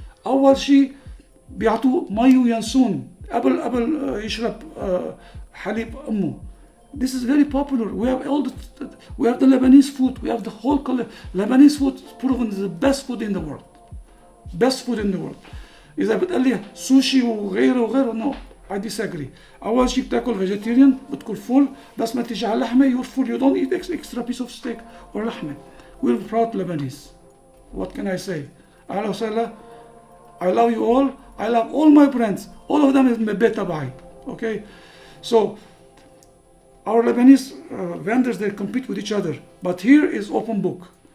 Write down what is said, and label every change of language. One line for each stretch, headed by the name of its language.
Arabic: أول شيء بيعطوه مي وينسون. قبل يشرب حليب أمه.
English: This is very popular. We have the Lebanese food. We have the whole Lebanese food is proven is the best food in the world. Best food in the world.
Arabic: إذا بتقول لي سوشي وغيره
English: no, I disagree.
Arabic: أول شيء بتاكل vegetarian بتكون full, بس ما تيجي على اللحمة
English: you're full. You don't eat extra piece of steak or لحمة. We're proud Lebanese. What can I say?
Arabic: أهلا وسهلا.
English: I love you all. I love all my friends. All of them is
Arabic: من البيت تبعي.
English: Okay, so our Lebanese vendors, they compete with each other, but here is open book.